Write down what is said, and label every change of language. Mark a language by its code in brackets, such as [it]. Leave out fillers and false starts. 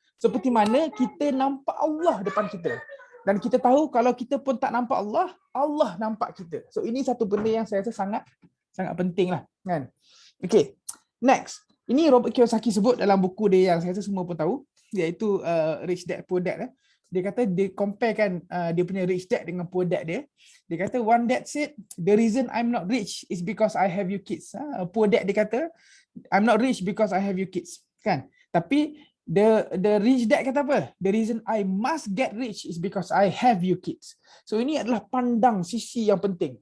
[ms] Seperti mana kita nampak Allah depan kita. Dan kita tahu kalau kita pun tak nampak Allah, Allah nampak kita. So ini satu benda yang saya rasa sangat penting lah, kan. Okay, next. Ini Robert Kiyosaki sebut dalam buku dia yang saya rasa semua pun tahu, iaitu Rich Dad Poor Dad. Dia kata dia comparekan dia punya rich dad dengan poor dad dia. Dia kata [en] one dad said, the reason I'm not rich is because I have you kids. Poor dad [ms] dia kata, [en] I'm not rich because I have you kids. Kan? Tapi the rich dad [ms] kata apa? [en] The reason I must get rich is because I have you kids. [ms] So ini adalah pandang sisi yang penting.